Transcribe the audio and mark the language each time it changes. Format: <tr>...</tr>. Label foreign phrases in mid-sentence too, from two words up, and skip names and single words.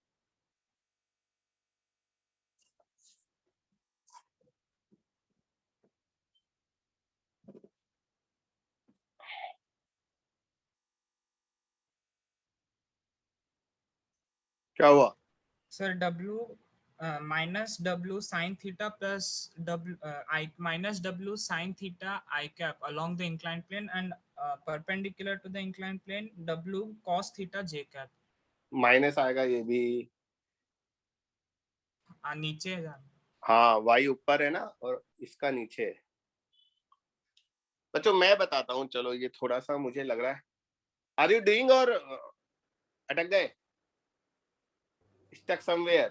<hi>क्या हुआ?</hi> <en>सर W minus W sin theta plus W minus W sin theta I cap along the inclined plane and perpendicular to the inclined plane W cos theta J cap।</en> <hi>माइनस आएगा ये भी। नीचे है। हाँ, वाई ऊपर है ना और इसका नीचे है। बच्चों मैं बताता हूँ, चलो ये थोड़ा सा मुझे लग रहा है,</hi> <en>are you doing</en> <hi>और अटक गए,</hi> <en>stuck somewhere?</en>